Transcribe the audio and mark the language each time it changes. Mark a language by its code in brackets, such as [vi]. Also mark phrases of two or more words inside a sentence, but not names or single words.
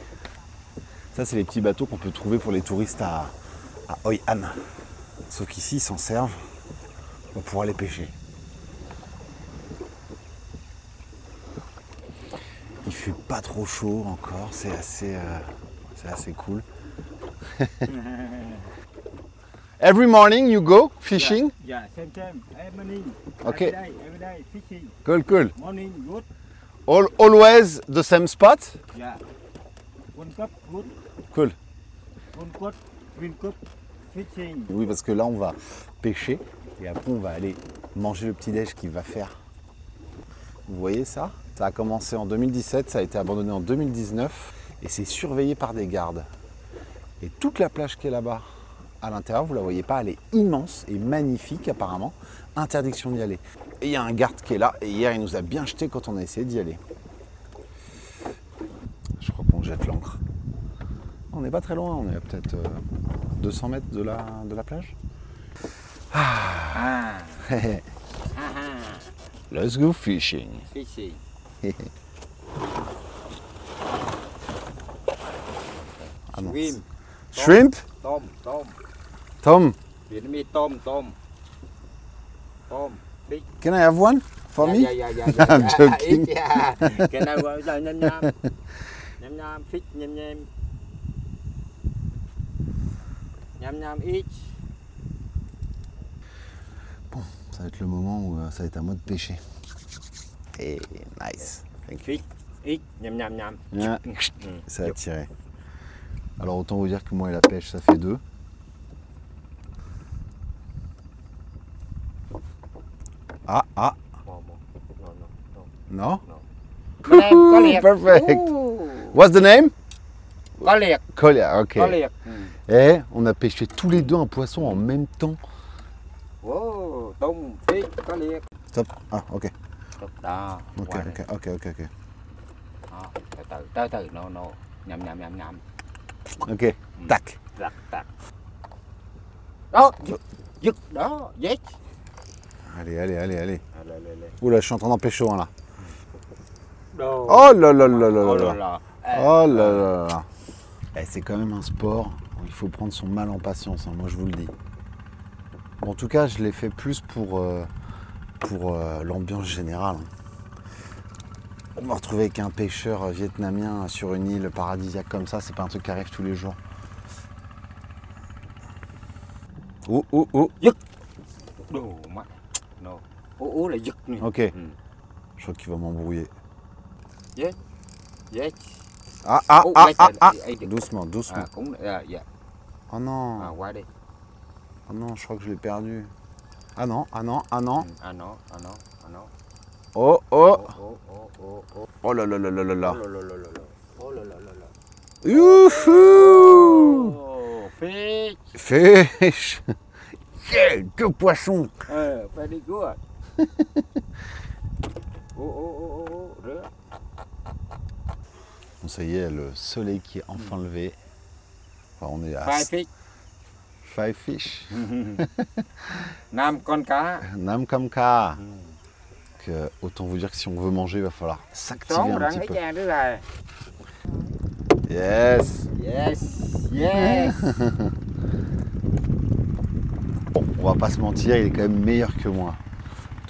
[fr] Ça, c'est les petits bateaux qu'on peut trouver pour les touristes à Hoi An. Sauf qu'ici, ils s'en servent pour pouvoir les pêcher. Il fait pas trop chaud encore, c'est assez cool. [en] Every morning you go fishing? Yeah, same time. Every morning. Okay. Every day fishing. Cool. Morning good. Always the same spot? Yeah. One cup good. Cool. One cup. Green cup. Fishing. [fr] Oui, parce que là, on va pêcher et après, on va aller manger le petit-déj qu'il va faire. Vous voyez ça? Ça a commencé en 2017, ça a été abandonné en 2019 et c'est surveillé par des gardes. Et toute la plage qui est là-bas, à l'intérieur, vous ne la voyez pas, elle est immense et magnifique apparemment. Interdiction d'y aller. Et il y a un garde qui est là et hier, il nous a bien jeté quand on a essayé d'y aller. Je crois qu'on jette l'ancre. On n'est pas très loin, on est à peut-être 200 mètres de la plage. [en] Let's go fishing. Fishing. [fr] Ah non. [en] Swim. Shrimp? Tom? Vietnamese tom. Fish. Can I have one for me? Yeah. I'm joking. Yeah. Can I go nhâm? Nhâm fish nhâm. Nhâm each. [fr] Bon, ça va être le moment où ça va être à moi de pêcher. [en] Et nice. Thank you. Fish each nhâm. Yeah. [fr] Ça a tiré. Alors autant vous dire que moi et la pêche, ça fait 2. Ah. [en] No. No? Perfect. What's the name? [vi] Có liệt. [en] Kolia, ok. [vi] Có liệt. [fr] Et on a pêché tous les deux un poisson en même temps. [en] Wow, tôm, fish, có liệt. Stop. Ah, ok. [vi] Đó. [en] Ok. [vi] Đó, từ, no. Nhâm. [en] Ok. Tac. [vi] Tac. Đó, giật, đó, yes. [fr] Allez. Allez. Oula, je suis en train d'en pêcher un là. [vi] Đồ. [fr] Oh là là. là. Oh là là. Eh, c'est quand même un sport où il faut prendre son mal en patience, hein, moi je vous le dis. Bon, en tout cas, je l'ai fait plus pour l'ambiance générale. On me retrouver avec un pêcheur vietnamien sur une île paradisiaque comme ça, c'est pas un truc qui arrive tous les jours. Oh. [vi] Giật. Đồ mắt. No. Là giật nè. [en] Ok. [fr] Je crois qu'il va m'embrouiller. [en] Yes. [fr] Ah. Doucement. [vi] Ah, cũng, dạ. [fr] Oh non. [vi] Ah, qua đi. [fr] Oh non, je crois que je l'ai perdu. Ah non. Ah non. Oh. Oh. Oh là là. Oh là là. Youhou! [en] Oh, fish. Fish! Yeah, 2 poissons! Very good. [vi] Oh, rửa. [fr] Bon, ça y est, le soleil qui est enfin levé. Enfin, on est à 5 fish. [vi] 5 con cá. Nam Kam Ka. [fr] Donc, autant vous dire que si on veut manger, il va falloir s'activer un petit peu. [en] Yes! [fr] Bon, on va pas se mentir, il est quand même meilleur que moi.